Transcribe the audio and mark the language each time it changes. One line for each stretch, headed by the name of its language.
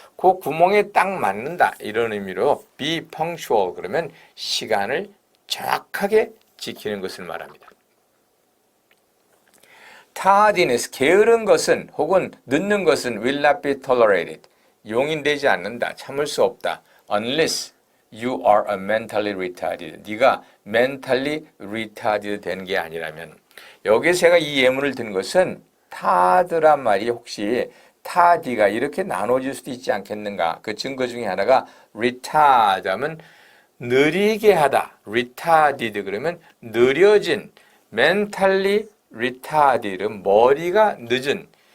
Korean: 그 구멍에 딱 맞는다. 이런 의미로
English: be punctual
Korean: 그러면 시간을 정확하게 지키는 것을 말합니다. tardiness, 게으른 것은 혹은 늦는 것은
English: will not be tolerated.
Korean: 용인되지 않는다. 참을 수 없다.
English: unless you are a mentally retarded.
Korean: 네가
English: mentally retarded
Korean: 된 게 아니라면. 여기서 제가 이 예문을 든 것은 tard란 말이 혹시 tardy가 이렇게 나눠질 수도 있지 않겠는가. 그 증거 중에 하나가 retard 하면 느리게 하다. retarded 그러면 느려진.
English: mentally retarded
Korean: 은 머리가 늦은.